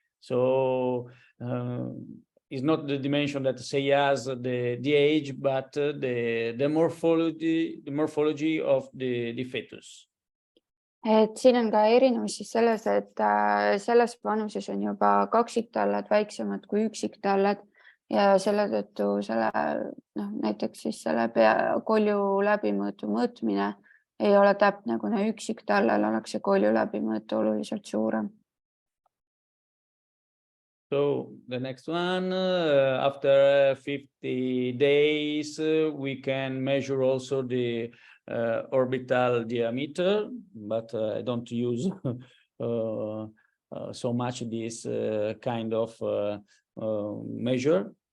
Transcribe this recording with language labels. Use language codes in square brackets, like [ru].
[en] So it's not the dimension that say as the age, but the morphology of the fetus. [et] Et siin on ka erinevus siis selles, et selles vanuses on juba kaksiktallad väiksemad kui üksiktallad ja selle tõttu näiteks siis selle kolju läbimõõtu mõõtmine ei ole täpne, kuna üksiktallal oleks see kolju läbimõõtu oluliselt suurem. [en] So the next one, after 50 days, we can measure also the orbital diameter, but I don't use so much this kind of measure.